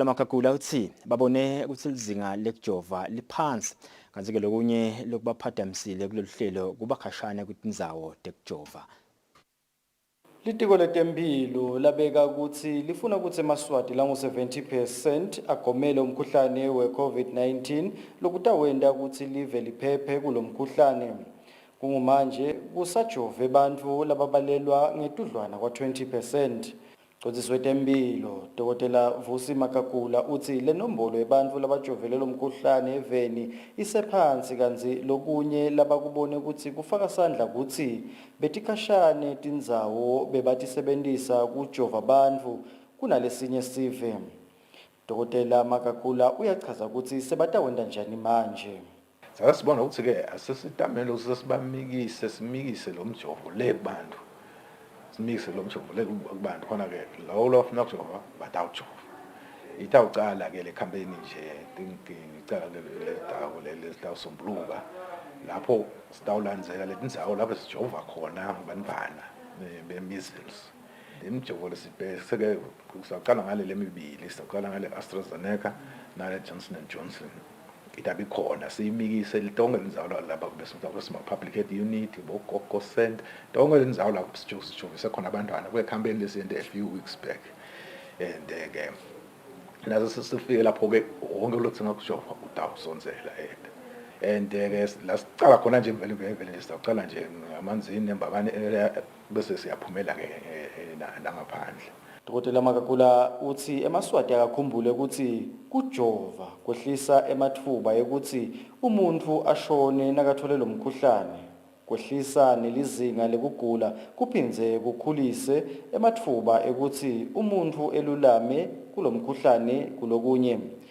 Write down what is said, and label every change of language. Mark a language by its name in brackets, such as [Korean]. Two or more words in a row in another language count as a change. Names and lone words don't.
[Swati] Makagula uthi babone ukuthi lizinga lekujova liphansi kanti ke lokunye lokubaphadamisile kulolu hlelo kuba khashana kwitindzawo tekujova. Litiko letempilo labeka ukuthi lifuna ukuthi eMaswati langu-70% agomele umkhuhlane we-COVID-19 lokutawenda ukuthi live liphephe kulo mkhuhlane. Kungumanje kusajove abantu lababalelwa ngetudlwana kwa-20%. Mcondzisi wetempilo Dr. Vusi Makagula uthi le nombolo yebantu labajovele lo mkhuhlane eveni isephansi kanzi lokunye labakubone ukuthi kufaka sandla ukuthi betikhashane tindzawo bebatisebentisa kujova abantu kunalesinye sive. Dr. Makagula uyachaza ukuthi sebatawenda njani manje. Sasibona ukuthi ke asesitamelo sesibamikise simikise lo mjovo le kubantu. Simikise lo mjovo le kubantu khona ke lawo lofuna ukujova batawujova. Itawucala ke le campaign nje tingicala le dawo lesitawusombuluka lapho sitawulandzela letindzawo lapho sijova khona bantwana be-measles. Imjovo lesibheke saqala ngale lemibili saqala ngale AstraZeneca nale Johnson & Johnson. Itabi khona siyimikise litonge lindzawo lapha besima [English] public health unit [Swati] bogogo center tonge lindzawo lapho sijovise khona abantwana kwe campaign lesiyende [English] a few weeks back. [Swati] And ke nazo sifike lapho ke wonke lokuthenga kujova utawusonzela and ke lasicala khona nje vele nje sicala nje ngamanzini embabane bese siyaphumela ke nangaphandle. Dr. Makagula uthi eMaswati akakhumbule ukuthi kujova kwehlisa emathuba ukuthi umuntu ashone nakathole lo mkhuhlane, kwehlisa nelizinga lekugula kuphindze kukhulise emathuba ukuthi umuntu elulame kulo mkhuhlane kulokunye.